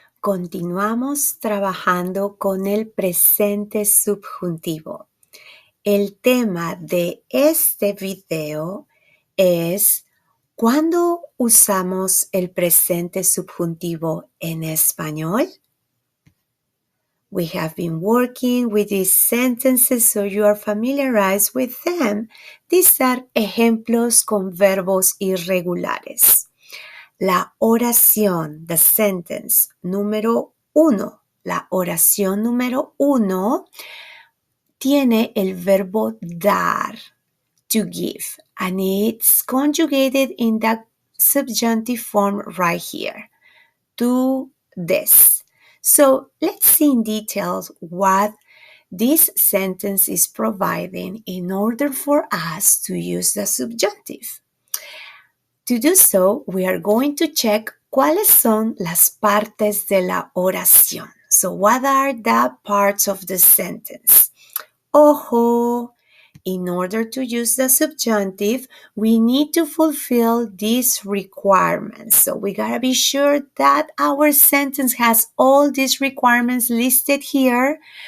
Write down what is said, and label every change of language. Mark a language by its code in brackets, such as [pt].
[es] Continuamos trabajando con el presente subjuntivo. El tema de este video es ¿cuándo usamos el presente subjuntivo en español? [en] We have been working with these sentences so you are familiarized with them. These are [es] ejemplos con verbos irregulares. La oración, [en] the sentence [es] número 1. La oración número 1 tiene el verbo dar, [en] to give, and it's conjugated in the subjunctive form right here. Do this. So let's see in details what this sentence is providing in order for us to use the subjunctive. To do so, we are going to check [es] cuáles son las partes de la oración. [en] So what are the parts of the sentence? Ojo, in order to use the subjunctive, we need to fulfill these requirements. So we gotta be sure that our sentence has all these requirements listed here.